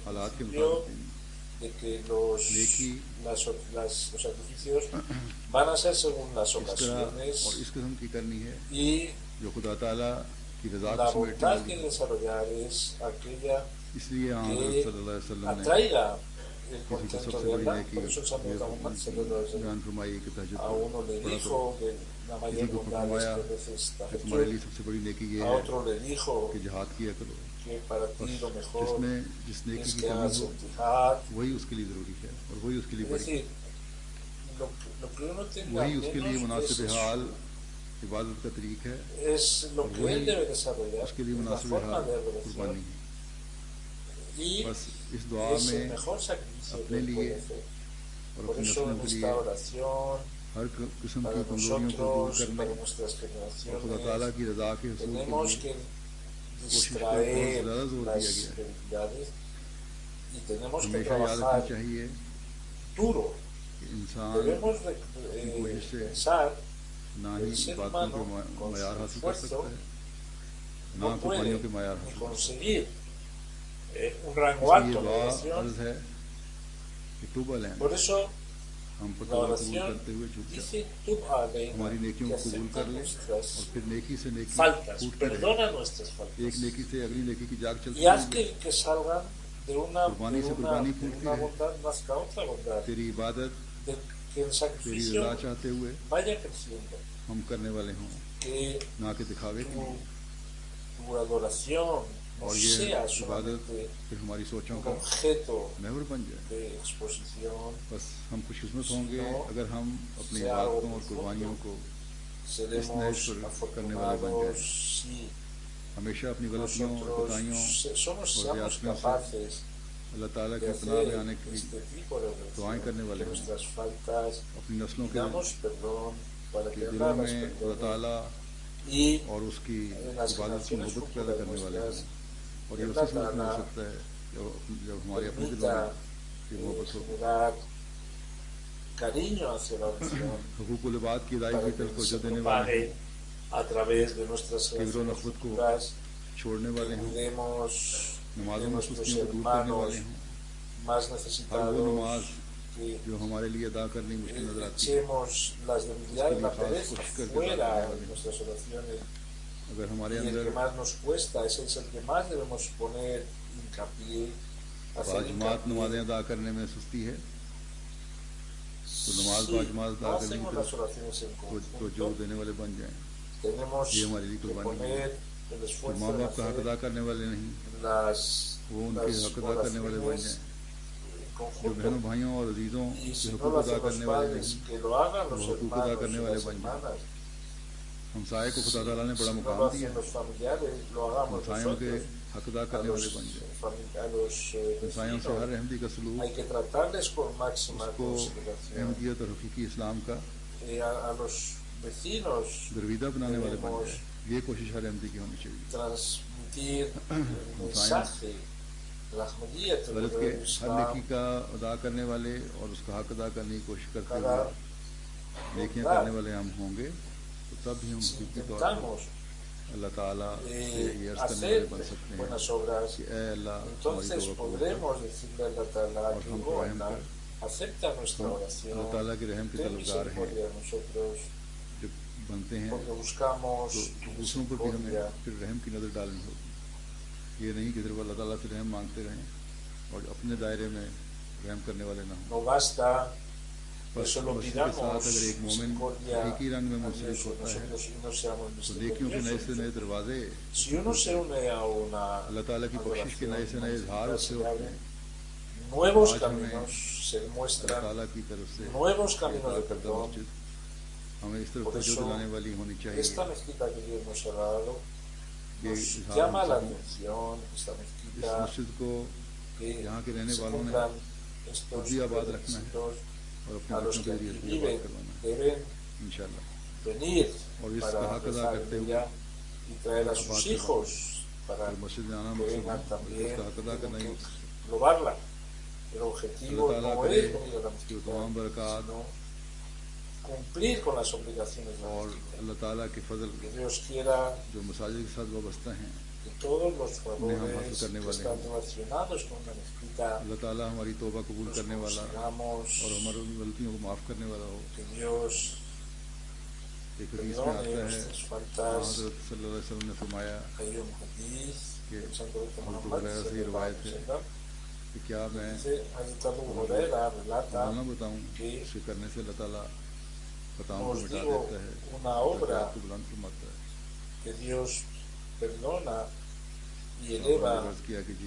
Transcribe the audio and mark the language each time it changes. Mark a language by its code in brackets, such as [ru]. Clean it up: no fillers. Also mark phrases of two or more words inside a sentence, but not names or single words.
[ur] حالات کے [es] principio [ur] مطابق دینی. [es] de que los sacrificios van a ser según las [ur] اس طرح [es] ocasiones [ur] اور اس قسم کی کرنی ہے [es] y [ur] جو خدا تعالیٰ کی رضا [es] la [ur] کو سمیٹنے [es] voluntad que [ur] والی ہے. [es] desarrollar es aquella [ur] اسلیے یہاں [es] que [ur] हज़रत [ar] صلى الله عليه وسلم [ur] ने [es] atraiga el [ur] کسی کو [es] contento [ur] सबसे [es] de [ur] बड़ी [es] Allah. [ur] नेकी [es] Por eso el Santo Muhammad [ar] صلى الله عليه وسلم [ur] بیان فرمائی کہ تہجد [es] a uno le [ur] पढ़ा [es] dijo [ur] करो। [es] que la [ur] किसी [es] mayor [ur] को [es] bondad es [ur] फरमाया [es] que veces [ur] کہ تمہارے لیے [es] tahajjud, [ur] سب سے بڑی نیکی یہ [es] a [ur] है [es] otro le dijo [ur] کہ جہاد کیا کرو. [es] que para ti lo mejor [ur] جس میں جس نیکی [es] es [ur] की [es] que [ur] कमी [es] hagas [ur] हो [es] el jihad. [ur] وہی اس کے لیے ضروری ہے اور وہی اس کے لیے [es] Es [ur] बड़ी [es] decir, lo que uno tenga [ur] وہی اس کے لیے [es] menos [ur] मुनासिब [es] es, [ur] حال عبادت کا طریق ہے [es] es lo [ur] और [es] que [ur] वही [es] él debe desarrollar, [ur] اس کے لیے [es] es la [ur] मुनासिब [es] forma [ur] हाल [es] de adoración [ur] قربانی ہے. [es] y [ur] بس اس دعا [es] es el [ur] में [es] mejor sacrificio que [ur] अपने [es] él [ur] लिए [es] puede hacer. [ur] और [es] Por [ur] अपनी [es] eso [ur] नस्लों [es] en [ur] के [es] esta [ur] लिए [es] oración, [ur] ہر قسم [es] para [ur] کی کمزوریوں کو دور [es] nosotros, [ur] करने [es] para nuestras [ur] اور خدا تعالیٰ [es] generaciones, [ur] کی رضا کے حصول کے [es] tenemos [ur] लिए [es] que [ur] کوشش پر [es] distraer [ur] بہت زیادہ زور [es] las [ur] دیا گیا ہے. [es] debilidades y tenemos que [ur] ہمیشہ یاد [es] trabajar [ur] رکھنا چاہیے [es] duro. [ur] کہ انسان [es] Debemos [ur] کی کوشش سے [es] pensar [ur] ना [es] que [ur] ही [es] el ser [ur] باتوں کے [es] humano con [ur] मयार [es] su [ur] حاصل کر [es] esfuerzo [ur] سکتا ہے نہ [es] no puede [ur] قربانیوں کے معیار [es] ni [ur] حاصل کر سکتا [es] conseguir un [ur] है। [es] rango [ur] इसलिए [es] alto de [ur] दुआ [es] oración. [ur] عرض ہے کہ [ar] تب علينا [es] Por eso [ur] ہم پر [es] La [ur] توبہ قبول [es] oración [ur] کرتے ہوئے جھک جا, [es] dice, [ar] تب علينا, [ur] ہماری نیکیوں [es] que [ur] کو قبول [es] acepta [ur] کر لے [es] nuestras [ur] اور پھر نیکی سے نیکی [es] faltas, [ur] پھوٹتی رہے, [es] perdona nuestras [ur] एक [es] faltas [ur] نیکی سے اگلی نیکی کی جاگ چلتی [es] y haz [ur] रही। [es] que salgan de una [ur] قربانی سے قربانی پھوٹتی رہے, [es] bondad más que otra bondad, [ur] تیری عبادت [es] de que el [ur] तेरी [es] sacrificio [ur] رضا چاہتے ہوئے [es] vaya creciendo, [ur] ہم کرنے والے ہوں, [es] que [ur] نہ کہ دکھاوے کے لیے. [es] tu adoración no [ur] اور یہ [es] sea [ur] इबादत [es] solamente [ur] پھر ہماری سوچوں [es] un [ur] का [es] objeto [ur] محور بن جائے. [es] de exposición, [ur] بس ہم خوش قسمت ہوں گے اگر ہم اپنی [es] sea algo [ur] عبادتوں اور قربانیوں کو [es] seremos [ur] کرنے والے بن جائیں. [es] afortunados si [ur] ہمیشہ اپنی غلطیوں اور [es] nosotros [ur] कोताहियों [es] seamos [ur] اور زیادتیوں سے [es] capaces [ur] اللہ تعالیٰ [es] de [ur] کے پناہ میں [es] hacer [ur] آنے کے لیے [es] este tipo de [ur] دعائیں کرنے [es] oración, [ur] वाले [es] que [ur] हों, [es] nuestras faltas [ur] اپنی نسلوں کے [es] pidamos perdón para que [ur] दिलों [es] Allah las [ur] میں اللہ [es] perdone [ur] ताला [es] y [ur] اور اس کی [es] en las [ur] عبادت کی [es] generaciones [ur] محبت پیدا [es] futuras [ur] کرنے والے [es] nuestras [ur] ہوں۔ اور یہ [es] Allah [ur] اسی صورت میں ہو [es] Ta'ala [ur] سکتا ہے جب ہمارے اپنے دلوں [es] permita [ur] میں یہ محبت ہو. [es] generar cariño hacia la oración [ur] حقوق العباد کی ادائیگی [es] para [ur] کی طرف [es] que [ur] तवज्जो [es] se [ur] دینے والے [es] propague a través de nuestras [ur] کبر اور [es] generaciones [ur] نفرت کو [es] futuras, [ur] چھوڑنے والے [es] que [ur] हों, [es] cuidemos de [ur] نمازوں میں [es] nuestros [ur] سستیوں کو دور کرنے [es] hermanos [ur] والے ہوں, [es] más [ur] ہر وہ [es] necesitados, [ur] नमाज [es] que [ur] جو ہمارے لیے ادا کرنی مشکل نظر آتی ہے, [es] echemos las debilidades, la pereza Buscar que fuera salga de nuestras oraciones, [ur] اگر ہمارے [es] y el [ur] अंदर [es] que más nos cuesta ese es el que más debemos poner hincapié, hacer [ur] باجماعت نمازیں [es] hincapié. [ur] ادا کرنے میں سستی ہے تو نماز [es] Si [ur] باجماعت ادا [es] no [ur] کرنے کی [es] hacemos [ur] तरफ [es] las oraciones en [ur] تو جو [es] conjunto, [ur] دینے والے بن جائیں, [es] tenemos [ur] یہ ہمارے لیے [es] que [ur] قربانی ہے. [es] poner el [ur] तो [es] esfuerzo [ur] माँ [es] en [ur] باپ کا حق [es] hacer [ur] ادا کرنے والے نہیں, [es] las [ur] وہ ان کے حق ادا کرنے والے بن [es] oraciones [ur] जाएं, [es] en [ur] जो [es] conjunto. [ur] بہنوں بھائیوں اور عزیزوں [es] Y [ur] के [es] si no [ur] हकूक [es] lo [ur] अदा [es] hacen los [ur] کرنے والے [es] padres, [ur] नहीं, [es] que lo hagan los [ur] وہ حقوق ادا [es] hermanos [ur] करने [es] y [ur] वाले [es] las [ur] بن جائیں. [es] hermanas. [ur] ہمسائے کو خدا تعالیٰ نے [es] Si [ur] बड़ा [es] no [ur] मुकाम [es] lo [ur] दिया [es] hacen [ur] है, [es] los familiares, lo hagamos [ur] ہمسایوں کے [es] nosotros. [ur] حق ادا [es] A [ur] करने [es] los, [ur] والے بن جائیں. [es] a los [ur] ہمسایوں سے ہر [es] vecinos [ur] رحمتی کا سلوک [es] hay que tratarles con máxima [ur] उसको [es] consideración. [ur] احمدیت اور حقیقی اسلام کا [es] A los vecinos [ur] درویدہ بنانے والے بن [es] debemos [ur] جائے، یہ کوشش ہر رحمتی کی ہونی چاہیے. [es] transmitir el mensaje, la ahmadiyyat [ur] غلط کے [es] del [ur] ہر نیکی [es] Islam, [ur] کا ادا کرنے والے اور اس کا حق ادا کرنے کی کوشش کرتے [es] cada [ur] ہوئے نیکیاں [es] bondad. [ur] کرنے والے ہم ہوں گے تو تب بھی ہم [es] Si [ur] حقیقی طور پر [es] intentamos [ur] اللہ تعالیٰ سے یہ عرض کرنے [es] hacer [ur] والے بن سکتے ہیں [es] buenas obras, [ur] کہ اے اللہ ہماری [es] entonces [ur] توبہ قبول کر, [es] podremos decirle a [ar] الله تعالى [ur] और [es] que, [ur] हमको [es] oh [ur] रहम [es] Allah, [ur] कर। [es] acepta nuestra [ur] हम [es] oración, [ur] اللہ تعالیٰ کے رحم کے [es] ten [ur] طلبگار ہیں, [es] misericordia de nosotros, [ur] جب بنتے ہیں [es] porque buscamos [ur] तो [es] tu [ur] دوسروں پر بھی ہمیں [es] misericordia. [ur] پھر رحم کی نظر ڈالنی ہوگی۔ یہ نہیں کہ صرف اللہ تعالیٰ سے رحم مانگتے رہیں اور اپنے دائرے میں رحم کرنے والے نہ ہوں. [es] No basta que [ur] बस [es] solo [ur] مسجد کے ساتھ [es] pidamos [ur] اگر ایک مومن [es] misericordia [ur] ایک ہی رنگ میں [es] a [ur] मुंसलिक [es] Dios [ur] ہوتا ہے [es] nosotros y no seamos [ur] تو نیکیوں کے نئے سے نئے [es] misericordiosos. [ur] दरवाजे [es] Si uno se une a una [ur] اللہ تعالیٰ کی بخشش کے نئے سے نئے اظہار اس سے [es] se [ur] होते [es] abren [ur] हैं। [es] nuevos [ur] آج ہمیں [es] caminos, se [ur] अल्लाह [es] demuestran [ur] تعالیٰ کی طرف سے [es] nuevos caminos de [ur] करदा [es] perdón. [ur] مسجد ہمیں اس طرف [es] Por [ur] तवज्जो [es] eso, [ur] دلانے والی ہونی چاہیے [es] esta mezquita que Dios nos ha dado [ur] कि [es] nos [ur] इजहार [es] llama [ur] हम [es] la [ur] सब [es] atención, esta [ur] इस [es] mezquita, [ur] مسجد کو [es] que [ur] یہاں کے رہنے [es] se [ur] والوں نے [es] cumplan estos [ur] خود ہی آباد رکھنا ہے [es] requisitos. [ur] اور اپنے [es] A los [ur] बच्चों [es] que [ur] کے لیے [es] aquí [ur] اس کی آباد [es] viven [ur] کروانا ہے [es] deben [ur] इंशाल्लाह। [es] venir [ur] اور اس کا [es] para [ur] حق ادا [es] rezar [ur] करते [es] en [ur] हुए [es] ella y traer a [ur] आबाद [es] sus [ur] करवाना [es] hijos para [ur] اور مسجد میں آنا [es] que [ur] मकसद [es] vengan [ur] है, [es] también, [ur] اس کا حق ادا کرنا ہی [es] tienen [ur] मकसद [es] que probarla. El [ur] अल्लाह [es] objetivo [ur] ताला [es] no [ur] करे [es] es venir a la [ur] کہ وہ [es] mezquita, [ur] تمام برکات [es] sino cumplir con las obligaciones de la [ur] और [es] mezquita. [ur] اللہ تعالیٰ کے فضل [es] Que Dios quiera [ur] جو مساجد کے ساتھ وابستہ ہیں [es] que todos los [ur] ہم حاصل [es] favores [ur] करने [es] que [ur] वाले [es] están [ur] हैं। [es] relacionados con la mezquita [ur] اللہ تعالیٰ ہماری توبہ قبول [es] los [ur] کرنے والا [es] consigamos, [ur] اور ہماری غلطیوں کو معاف کرنے والا ہو. [es] que Dios [ur] ایک حدیث میں [es] perdone [ur] آتا ہے [es] nuestras faltas. [ur] हज़रत [ar] صلى الله عليه وسلم [ur] نے فرمایا [es] Hay un hadith que del Santo Profeta [ur] Abu [es] Muhammad [ur] Huraira سے یہ [es] sallallahu [ur] रिवायत [es] alaihi [ur] है [es] wasallam, [ur] کہ کیا میں [es] dice, Hazrat Abu Huraira relata, [ur] نہ بتاؤں कि اس کے کرنے سے اللہ تعالیٰ خطاؤں کو [es] os [ur] मिटा [es] digo [ur] دیتا ہے, [es] una obra [ur] درجات کو بلند فرماتا ہے. [es] que Dios perdona y [ur] और [es] eleva [ur] میں نے عرض کیا کہ جی